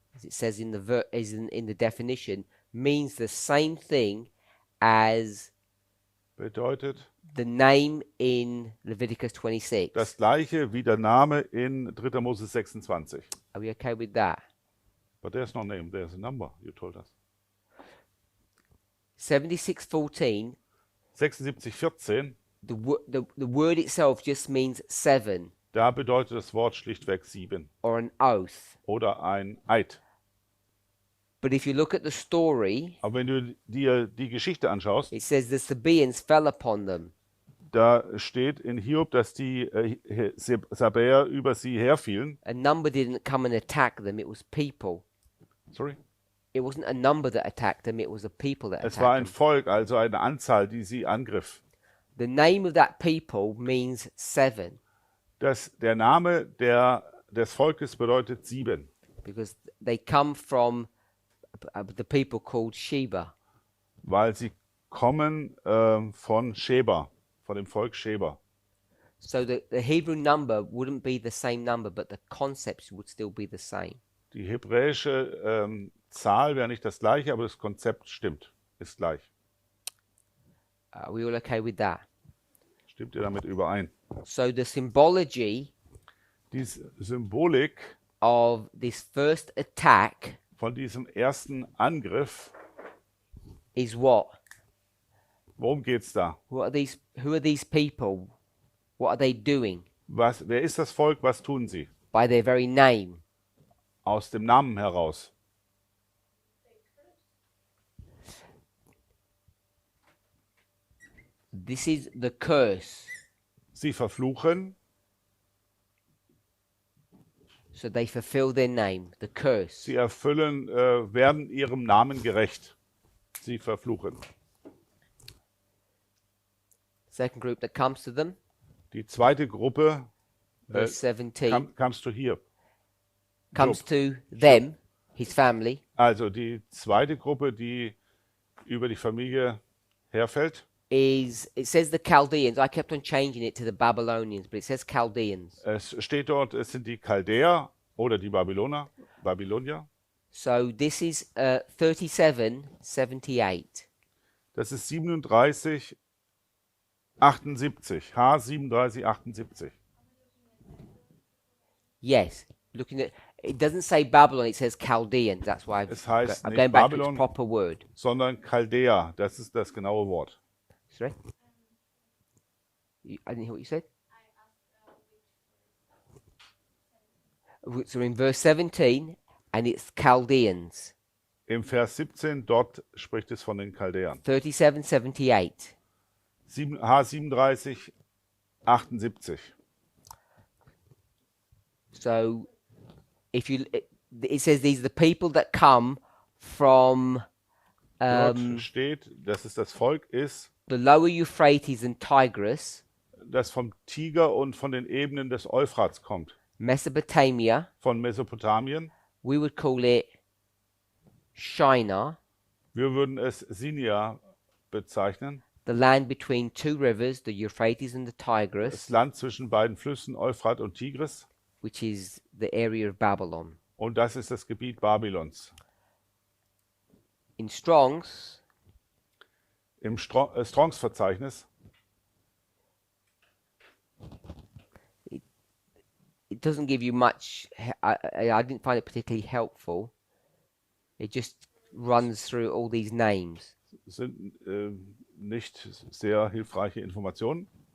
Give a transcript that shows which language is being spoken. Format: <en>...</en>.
<en>as it says in the definition, means the same thing as</en> <de>bedeutet</de> <en>the name in Leviticus 26.</en> <de>das gleiche wie der Name in 3. Mose 26.</de> <en>Are we okay with that? But there's no name, there's a number, you told us. 7614, 7614, the word itself just means 7</en> <de>da bedeutet das Wort schlichtweg 7</de> <en>or an oath.</en> <de>oder ein Eid.</de> <en>But if you look at the story,</en> <de>Aber wenn du dir die Geschichte anschaust,</de> <en>it says the Sabaeans fell upon them.</en> <de>da steht in Hiob, dass die Sabäer über sie herfielen.</de> <en>A number didn't come and attack them, it was people. Sorry? It wasn't a number that attacked them, it was a people that</en> <de>Es war ein</de> <en>attacked them.</en> <de>Volk, also eine Anzahl, die sie angriff.</de> <en>The name of that people means 7</en> <de>Der Name des Volkes bedeutet 7,</de> <en>because they come from the people called Sheba.</en> <de>weil sie kommen von Sheba, von dem Volk Sheba.</de> <en>So the Hebrew number wouldn't be the same number, but the concepts would still be the same.</en> <de>Die hebräische Zahl wäre nicht das gleiche, aber das Konzept ist gleich.</de> <en>Are we all okay with that?</en> <de>Stimmt ihr damit überein?</de> <en>So the symbology</en> <de>Die Symbolik</de> <en>of this first attack</en> <de>von diesem ersten Angriff.</de> <en>is what?</en> <de>Worum geht's da?</de> <en>Who are these people? What are they doing?</en> <de>Wer ist das Volk? Was tun sie?</de> <en>By their very name.</en> <de>Aus dem Namen heraus.</de> <en>This is the curse.</en> <de>Sie verfluchen,</de> <en>So they fulfill their name, the curse.</en> <de>sie werden ihrem Namen gerecht. Sie verfluchen.</de> <en>Second group that comes to them,</en> <de>Die zweite Gruppe,</de> <en>verse 17, comes to here. comes to them, his family,</en> <de>Also die zweite Gruppe, die über die Familie herfällt,</de> <en>it says the Chaldeans. I kept on changing it to the Babylonians, but it says Chaldeans.</en> <de>es steht dort, es sind die Chaldäer oder die Babylonier.</de> <en>So this is 37:78.</en> <de>Das ist 37, 78. H 37, 78.</de> <en>Yes, looking at it doesn't say Babylon, it says Chaldeans. That's why</en> <de>Es heißt</de> <en>I'm</en> <de>nicht</de> <en>going back to its</en> <de>Babylon,</de> <en>proper word.</en> <de>sondern Chaldäer. Das ist das genaue Wort.</de> <en>Sorry? I didn't hear what you said. So in verse 17, and it's Chaldeans.</en> <de>Im Vers 17, dort spricht es von den Chaldäern.</de> <en>37:78.</en> <de>H 37, 78.</de> <en>So if you, it says these are the people that come from</en> <de>Dort steht, dass es das Volk ist,</de> <en>the lower Euphrates and Tigris,</en> <de>das vom Tiger und von den Ebenen des Euphrats kommt.</de> <en>Mesopotamia.</en> <de>Von Mesopotamien.</de> <en>We would call it Shinar,</en> <de>Wir würden es Sinia bezeichnen.</de> <en>the land between two rivers, the Euphrates and the</en> <de>Das</de> <en>Tigris,</en> <de>Land zwischen beiden Flüssen, Euphrat und Tigris.</de> <en>which is the area of Babylon.</en> <de>Und das ist das Gebiet Babylons.</de> <en>In Strong's,</en> <de>Im Strongs-Verzeichnis</de> <en>it doesn't give you much. I didn't find it particularly helpful. It just runs through all these names.</en> <de>sind nicht sehr hilfreiche Informationen.</de>